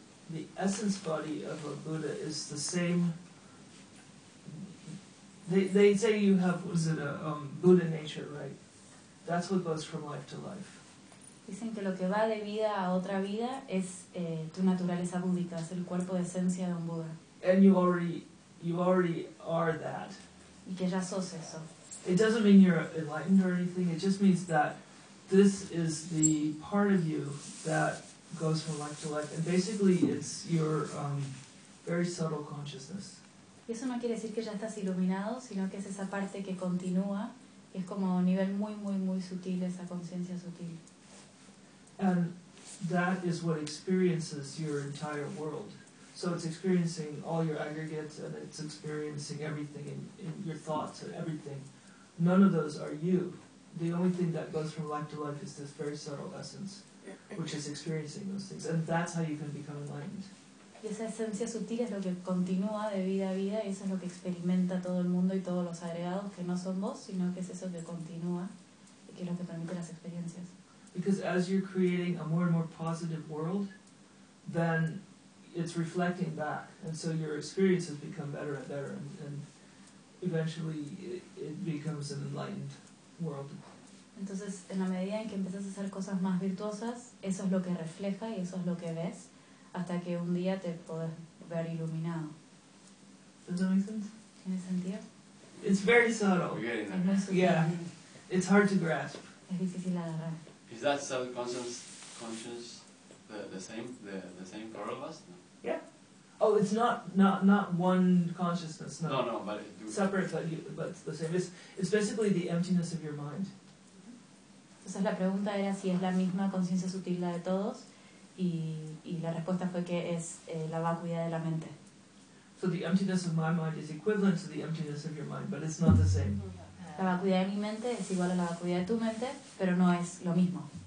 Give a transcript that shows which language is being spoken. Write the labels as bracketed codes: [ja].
[en] the essence body of a Buddha is the same. They say you have, was it a Buddha nature, right? That's what goes from life to life. [es] Dicen que lo que va de vida a otra vida es tu naturaleza búdica, es el cuerpo de esencia de un Buda. [en] And you already are that. [es] Y que ya sos eso. [en] It doesn't mean you're enlightened or anything. It just means that this is the part of you that goes from life to life, and basically it's your very subtle consciousness. [es] Y eso no quiere decir que ya estás iluminado, sino que es esa parte que continúa, y es como a un nivel muy muy muy sutil, esa conciencia sutil. [en] And that is what experiences your entire world. So it's experiencing all your aggregates, and it's experiencing everything in your thoughts and everything. None of those are you. The only thing that goes from life to life is this very subtle essence, which is experiencing those things. And that's how you can become enlightened. [es] Y esa esencia sutil es lo que continúa de vida a vida, y eso es lo que experimenta todo el mundo y todos los agregados que no son vos, sino que es eso que continúa y que es lo que permite las experiencias. [en] Because as you're creating a more and more positive world, then it's reflecting back, and so your experiences become better and better, and eventually it becomes an enlightened world. [es] Entonces, en la medida en que empiezas a hacer cosas más virtuosas, eso es lo que refleja y eso es lo que ves, hasta que un día te puedes ver iluminado. [en] Does that make sense? [es] ¿Tiene sentido? [en] It's very subtle. We're getting there. Yeah, it's hard to grasp. [es] Es difícil agarrar. [en] Is that self-conscious the same for all of us? No. Yeah. Oh, it's not one consciousness. No. No, but separate, but the same. It's basically the emptiness of your mind. [es] Entonces la pregunta era si es la misma conciencia sutil la de todos, y la respuesta fue que es la vacuidad de la mente. [en] So the emptiness of my mind is equivalent to the emptiness of your mind, but it's not the same. [es] La vacuidad de mi mente es igual a la vacuidad de tu mente, pero no es lo mismo.